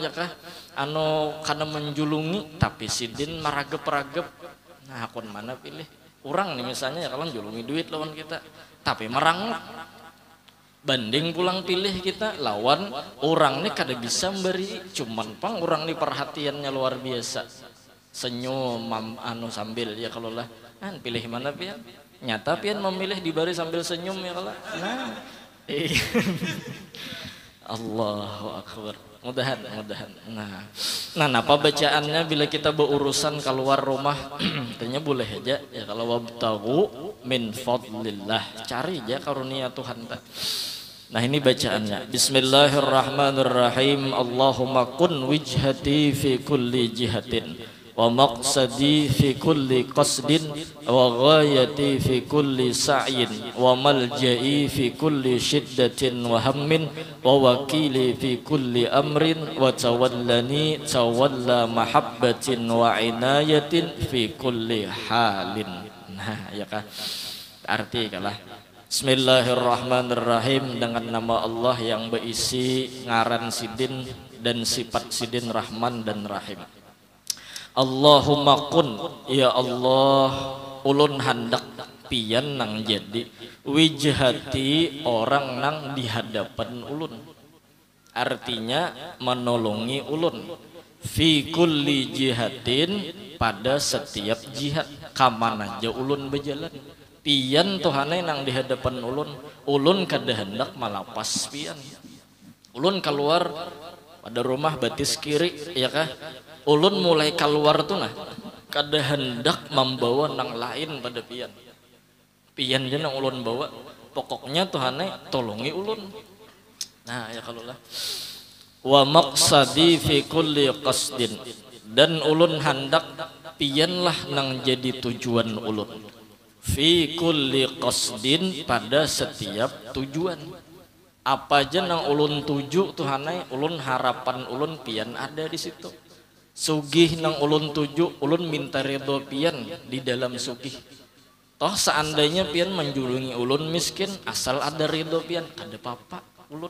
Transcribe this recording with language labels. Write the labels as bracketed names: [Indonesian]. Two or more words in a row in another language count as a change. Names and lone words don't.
[Banjar] ya kah anu kana menjulungi tapi sidin maragep-ragep nah akun mana pilih orang nih misalnya ya kalau menjulungi duit lawan kita tapi merang banding pulang pilih kita lawan orang ini kada bisa memberi, cuman pang orang ini perhatiannya luar biasa, senyum anu sambil ya kalau lah pilih mana pian, nyata pian memilih dibari sambil senyum ya kalau nah Allahu Akbar. Mudahan. Nah, apa bacaannya bila kita berurusan keluar rumah? Tanya boleh aja ya kalau [Arabic] وابتغوا من فضل الله, [Banjar] cari aja karunia Tuhan. Nah, ini bacaannya. [Arabic] بسم الله الرحمن الرحيم. اللهم كن وجهتي في كل جهة ومقصدي في كل قصد وغايتي في كل سعي وملجئي في كل شدة وهم ووكيلي في كل أمر وتولني تولي محبة وعناية في كل حال. [Banjar] Nah ya kan arti kalah [Arabic] بسم الله الرحمن الرحيم, [Banjar] dengan nama Allah yang berisi ngaran sidin dan sifat sidin Rahman dan Rahim. [Arabic] اللهم كن، يا الله, [Banjar] ulun handak pian nang jadi wijhati orang nang di hadapan ulun, artinya menolongi ulun [Arabic] في كل جهة, [Banjar] pada setiap jihad kamana aja ulun berjalan pian Tuhane nang di hadapan ulun kada hendak malapas pian, ulun keluar pada rumah batis kiri ya kah, ulun mulai keluar tuh nah kada hendak membawa nang lain pada pian je nang ulun bawa, pokoknya Tuhane tolongi ulun. Nah ya kalau lah [Arabic] ومقصدي في كل قصد, [Banjar] dan ulun hendak pian lah nang jadi tujuan ulun [Arabic] في كل قصد, [Banjar] pada setiap tujuan apa aja nang ulun tuju Tuhane, ulun harapan ulun pian ada di situ. Sugih nang ulun tuju, ulun minta ridho pian di dalam sugih. Toh seandainya pian menjulungi ulun miskin, asal ada ridho pian kada apa-apa ulun.